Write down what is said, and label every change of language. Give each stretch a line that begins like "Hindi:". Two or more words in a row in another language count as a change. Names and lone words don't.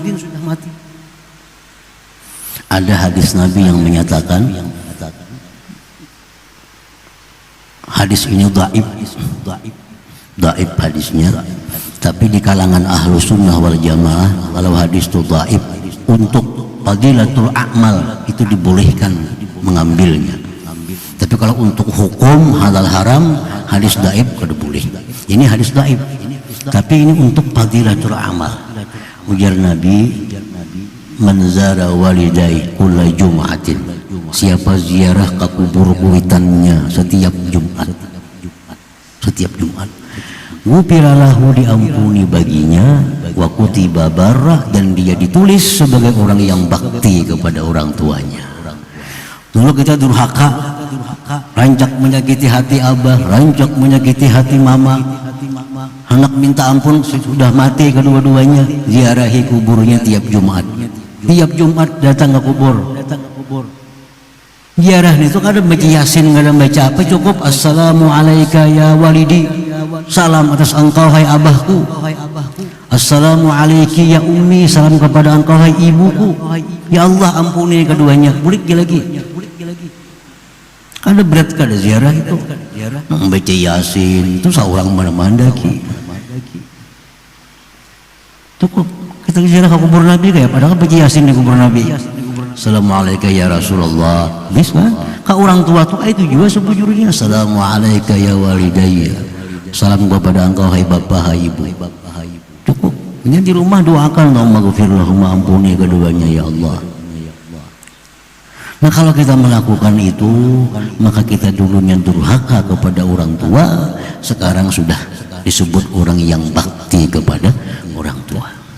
Banjar: Ada hadis Nabi yang menyatakan, hadis ini dhaif hadisnya, tapi di kalangan
Arabic: ahlu sunnah wal jamaah
Banjar: kalau hadis itu dhaif, untuk
Arabic: fadilatul a'mal
Banjar: itu dibolehkan mengambilnya. Tapi kalau untuk hukum halal haram, hadis dhaif kada boleh. Ini hadis dhaif, tapi ini untuk
Arabic: fadilatul amal.
Banjar: Ujar Nabi,
Arabic: man zara walidai kulla jum'atin,
Banjar: siapa ziarah ke kubur kuitannya setiap Jumat, ghufiralahu, diampuni baginya,
Arabic: wa kutiba barrah,
Banjar: dan dia ditulis sebagai orang yang bakti kepada orang tuanya. Dulu kita durhaka, rancak menyakiti hati abah, rancak menyakiti hati mama, anak minta ampun, sudah mati kedua-duanya, ziarahi kuburnya tiap Jumat. Tiap Jumat datang ke kubur. Ziarah itu kada baca Yasin, kada baca apa, cukup
Arabic: assalamu alayka ya walidi,
Banjar: salam atas engkau hai abahku.
Arabic: Assalamu alayki ya ummi,
Banjar: salam kepada engkau hai ibuku. Ya Allah ampuni keduanya. Bulik lagi. Kada berat kada ziarah itu. Membaca Yasin itu seorang mana-mandaki. Cukup kita ziarah ke kubur Nabi kayak padahal baca Yasin di kubur Nabi.
Arabic: Assalamualaikum ya Rasulullah,
Banjar: bisa ke orang tua tuh itu juga sebujurnya.
Arabic: Assalamualaikum ya walidayya,
Banjar: salam kepada engkau hai bapak hai ibu. Cukup. Ini di rumah doakan,
Arabic: Allahumma ghfirlahumma,
Banjar: ampuni keduanya ya Allah. Nah, kalau kita melakukan itu, maka kita dulunya durhaka kepada orang tua, sekarang sudah disebut orang yang bakti kepada orang tua.